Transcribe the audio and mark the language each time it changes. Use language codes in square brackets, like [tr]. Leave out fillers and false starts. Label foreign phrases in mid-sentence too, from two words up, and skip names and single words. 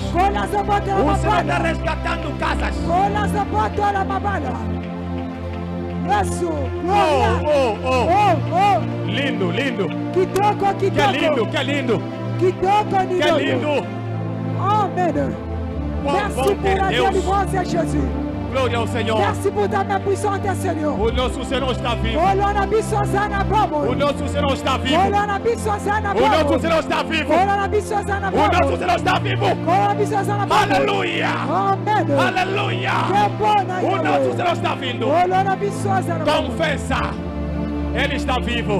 [pt] O Senhor está resgatando casas. Lindo, lindo. Que lindo, que lindo. Que lindo. Amém. [fr] Merci pour la délivrance, Jésus. [pt] Glória ao Senhor. [fr] Merci pour ta main puissante, Seigneur. [pt] O nosso Senhor está vivo. O nosso Senhor está vivo. O nosso Senhor está vivo. O nosso Senhor está vivo. Aleluia. Aleluia. O nosso Senhor está vindo. Confessa. Ele está vivo.